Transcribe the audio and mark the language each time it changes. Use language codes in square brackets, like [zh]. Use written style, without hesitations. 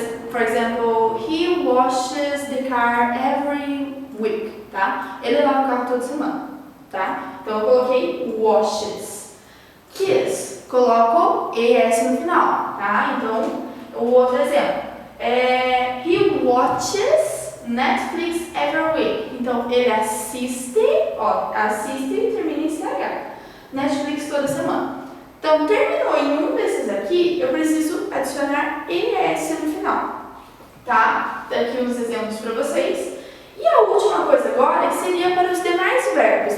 [en] For example, he washes the car every week, tá? [pt] Ele lava o carro toda semana, tá? Então eu coloquei washes. Kiss, coloco ES no final, tá? Então, o outro exemplo. [en] He watches Netflix every week. [pt] Então, ele assiste, assiste termina em CH. Netflix toda semana. Então, terminou em um desses aqui, eu preciso adicionar ES no final, tá? Tem aqui uns exemplos para vocês. E a última coisa agora seria para os demais verbos.